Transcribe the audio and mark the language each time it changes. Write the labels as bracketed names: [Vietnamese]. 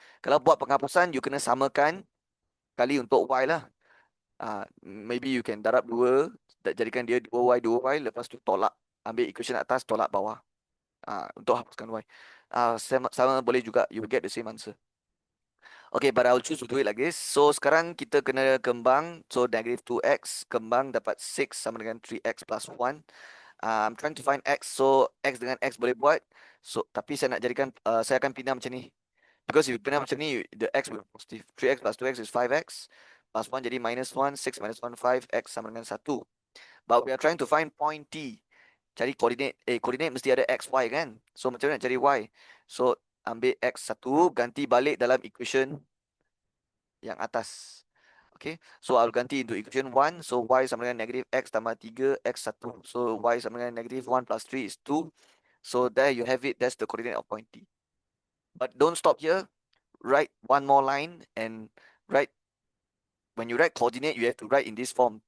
[Malay] Kalau buat penghapusan, you kena samakan kali untuk y lah. [English] Maybe you can [Malay] darab 2, jadikan dia 2y, lepas tu tolak, ambil equation atas, tolak bawah. Untuk hapuskan y. Sama boleh juga, [English] you will get the same answer. Okay, but I'll choose to do it like this. [Malay] So sekarang kita kena kembang. So negative 2x, kembang dapat 6 sama dengan 3x plus 1. [English] I'm trying to find x. [Malay] So x dengan x boleh buat. So tapi saya nak jadikan, saya akan pindah macam ni. [English] Because if you [Malay] pindah macam ni, [English] the x will be positive. 3x plus 2x is 5x. [Malay] Plus 1 jadi minus 1. 6 minus 1, 5x sama dengan 1. [English] But we are trying to find point T. [Malay] Cari koordinat. Koordinat mesti ada x, y kan? So macam mana nak cari y? So ambil x1, ganti balik dalam equation yang atas. [English] Okay, so I'll ganti into equation 1. So y [Malay] sama dengan [English] negative x tambah 3x1. So y [Malay] sama dengan [English] negative 1 plus 3 is 2. So there you have it. That's the coordinate of point T. But don't stop here. Write one more line and write, when you write coordinate, you have to write in this form.